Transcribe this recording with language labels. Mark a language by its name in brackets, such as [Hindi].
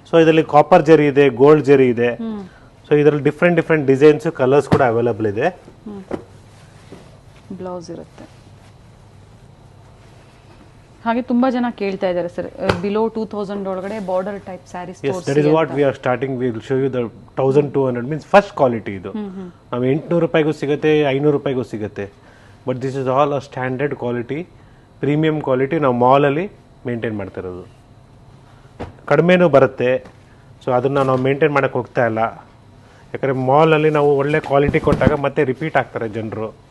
[Kannada] So ಇದರಲ್ಲಿ copper ಜರಿ ಇದೆ, ಗೋಲ್ಡ್ ಜರಿ ಇದೆ. ಸೊ ಇದರಲ್ಲಿ ಡಿಫ್ರೆಂಟ್ ಡಿಸೈನ್ಸ್, ಕಲರ್ಸ್ ಕೂಡ ಅವೈಲೇಬಲ್ ಇದೆ. ಬ್ಲೌಸ್ ಇರುತ್ತೆ. ಹಾಗೆ ತುಂಬಾ ಜನ ಕೇಳ್ತಾ ಇದ್ದಾರೆ ಸರ್, ಬಿಲೋ 2000 ಒಳಗಡೆ border type saris [English] Yes, that is what we are starting. We will show you the 1200 means first quality [Kannada] ಇದು. ನಾವು 800 ರೂಪಾಯಿಗೂ ಸಿಗುತ್ತೆ, 500 ರೂಪಾಯಿಗೂ ಸಿಗುತ್ತೆ. [English] But this is all a standard quality, premium quality. [Kannada] ನಾವು ಮಾಲಲ್ಲಿ ಮೇಂಟೈನ್ ಮಾಡ್ತಾ ಇರೋದು. ಕಡಿಮೆನೂ ಬರುತ್ತೆ. ಸೊ ಅದನ್ನು ನಾವು ಮೇಂಟೈನ್ ಮಾಡೋಕ್ಕೆ ಹೋಗ್ತಾ ಇಲ್ಲ, ಯಾಕಂದರೆ ಮಾಲಲ್ಲಿ ನಾವು ಒಳ್ಳೆ ಕ್ವಾಲಿಟಿ ಕೊಟ್ಟಾಗ ಮತ್ತೆ ರಿಪೀಟ್ ಆಗ್ತಾರೆ ಜನರು.